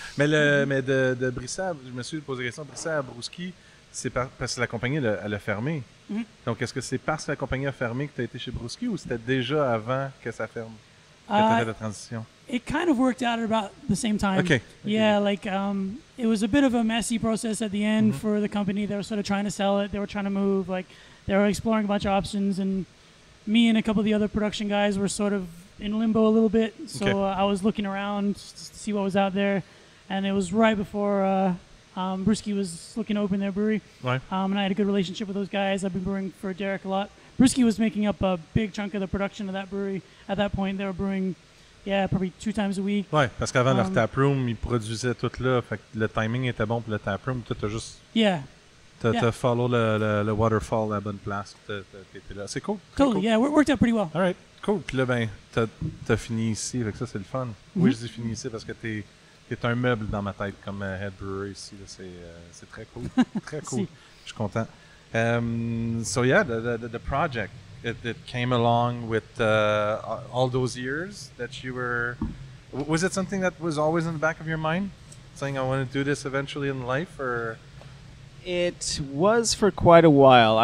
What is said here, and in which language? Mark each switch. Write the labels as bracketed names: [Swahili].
[French] Mais de Brissette, je me suis posé la question, Brissette à Brewski, c'est parce que la compagnie elle a fermé. Donc est-ce que c'est parce que la compagnie a fermé que tu as été chez Brewski, ou c'était déjà avant que ça ferme? t'as fait la transition? [English] It kind of worked out at about the same time. Okay. Yeah, like it was a bit of a messy process at the end for the company. They were sort of trying to sell it. They were trying to move. Like they were exploring a bunch of options, and me and a couple of the other production guys were sort of in limbo a little bit. So I was looking around to see what was out there, and it was right before Brewski was looking to open their brewery. Right. And I had a good relationship with those guys. I've been brewing for Derek a lot. Brewski was making up a big chunk of the production of that brewery. At that point, they were brewing, probably 2 times a week. [French] Ouais, parce qu'avant leur taproom, ils produisaient tout là. Fait que le timing était bon pour le taproom. Toi, t'as juste... T'as follow le waterfall à la bonne place. T'étais là. C'est cool. [English] Totally, cool. yeah. It worked out pretty well. All right, cool. [French] Puis là, ben, t'as fini ici. Fait que ça, c'est le fun. Oui, je dis fini ici parce que t'es un meuble dans ma tête comme [English] head brewery [French] ici. C'est très cool. Très cool. Je suis content. [English] So yeah, the project, it came along with all those years that you were... Was it something that was always in the back of your mind? Saying I want to do this eventually in life, or... It was for quite a while.